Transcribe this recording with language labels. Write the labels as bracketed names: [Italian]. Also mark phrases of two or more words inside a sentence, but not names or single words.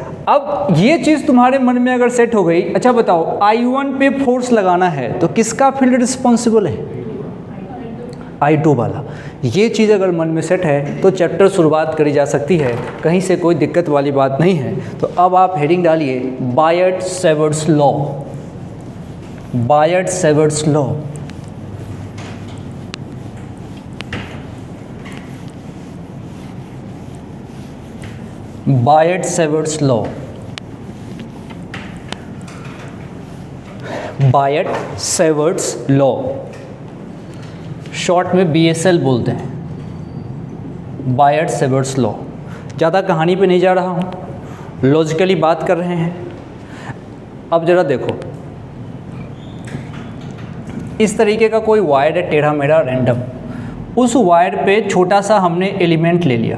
[Hindi] अब ये चीज़ तुम्हारे मन में अगर सेट हो गई, अच्छा बताओ, I1 पे फोर्स लगाना है तो किसका फील्ड रिस्पॉन्सिबल है? I2 वाला। ये चीज़ अगर मन में सेट है तो चैप्टर शुरुआत करी जा सकती है, कहीं से कोई दिक्कत वाली बात नहीं है। तो अब आप हेडिंग डालिए बायट-सेवर्ट्स लॉ। बायट-सेवर्ट्स लॉ। बायट-सेवर्ट्स लॉ, बायट-सेवर्ट्स लॉ, शॉर्ट में BSL बोलते हैं, बायट-सेवर्ट्स लॉ। ज़्यादा कहानी पे नहीं जा रहा हूँ, लॉजिकली बात कर रहे हैं। अब ज़रा देखो, इस तरीके का कोई वायर है टेढ़ा मेढ़ा रैंडम, उस वायर पे छोटा सा हमने एलिमेंट ले लिया।